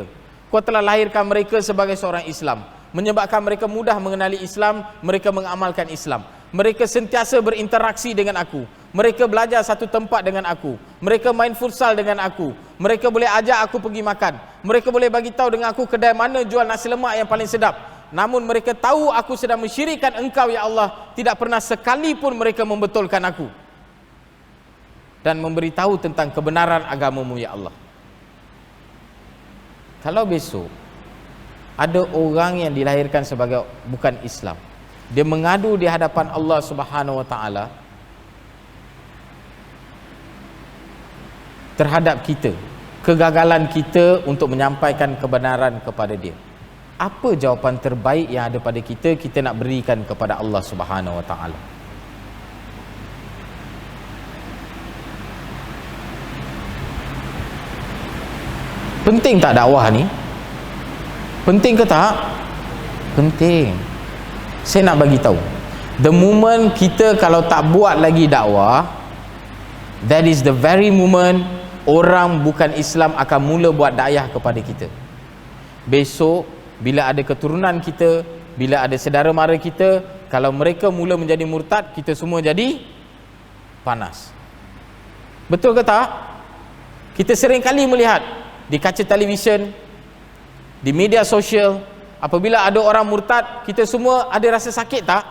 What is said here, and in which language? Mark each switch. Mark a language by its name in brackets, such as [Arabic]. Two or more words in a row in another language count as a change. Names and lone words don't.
[Malay] Kau telah lahirkan mereka sebagai seorang Islam, menyebabkan mereka mudah mengenali Islam, mereka mengamalkan Islam, mereka sentiasa berinteraksi dengan aku, mereka belajar satu tempat dengan aku, mereka main futsal dengan aku, mereka boleh ajak aku pergi makan, mereka boleh bagi tahu dengan aku kedai mana jual nasi lemak yang paling sedap. Namun mereka tahu aku sedang mensyirikkan Engkau ya Allah, tidak pernah sekalipun mereka membetulkan aku dan memberitahu tentang kebenaran agamamu ya Allah. Kalau besok ada orang yang dilahirkan sebagai bukan Islam, dia mengadu di hadapan Allah Subhanahu wa taala terhadap kita, kegagalan kita untuk menyampaikan kebenaran kepada dia, apa jawapan terbaik yang ada pada kita, kita nak berikan kepada Allah Subhanahu wa taala? Penting tak dakwah ni? Penting ke tak? Penting. Saya nak bagi tahu, [English] the moment [Malay] kita kalau tak buat lagi dakwah, [English] that is the very moment [Malay] orang bukan Islam akan mula buat dakwah kepada kita. Besok bila ada keturunan kita, bila ada saudara mara kita, kalau mereka mula menjadi murtad, kita semua jadi panas. Betul ke tak? Kita sering kali melihat di kaca televisyen, di media sosial, apabila ada orang murtad, kita semua ada rasa sakit tak?